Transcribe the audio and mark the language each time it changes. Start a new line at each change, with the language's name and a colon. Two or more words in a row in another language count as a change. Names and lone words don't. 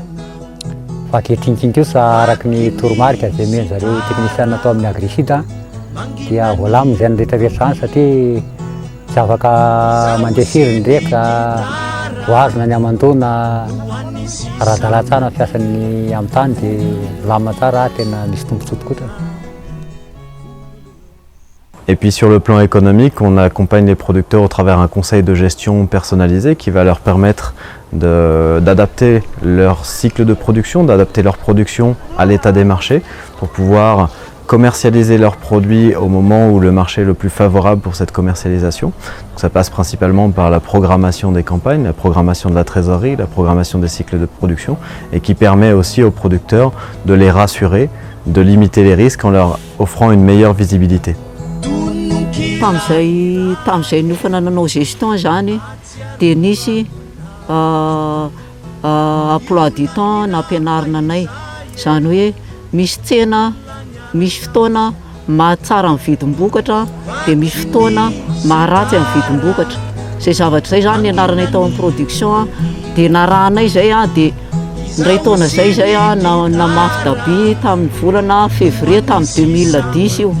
Malagasy: Fa ankehitriny kosa araky ny toromarika izay omeny zareo teknisiana atao amin'ny agrisida dia voalamina izay rehetrarehetra zany satria tsy afaka mandeha firy nireka, voazona ny amandona, ara-dalà tsara fiasan'ny amin'ny tany dia lamina tsara tena misy tombontsoa tokoa.
French: Et puis sur le plan économique, on accompagne les producteurs au travers un conseil de gestion personnalisé qui va leur permettre d'adapter leur cycle de production, d'adapter leur production à l'état des marchés pour pouvoir commercialiser leurs produits au moment où le marché est le plus favorable pour cette commercialisation. Donc ça passe principalement par la programmation des campagnes, la programmation de la trésorerie, la programmation des cycles de production et qui permet aussi aux producteurs de les rassurer, de limiter les risques en leur offrant une meilleure visibilité.
Malagasy: Tamin'izay niofana nanao gestion zany dia nisy
French: emploi du temps
Malagasy: nampianarina anay, zany hoe misy tsena, misy fotoana mahatsara amin'ny vidim-bokatra dia misy fotoana maharatsy amin'ny vidim-bokatra. Zay zavatra zay zany nianaranay tao amin'ny production dia narahanay zay dia ndray taona zay namafy Dabi tamin'ny volana février tamin'ny 2010 io.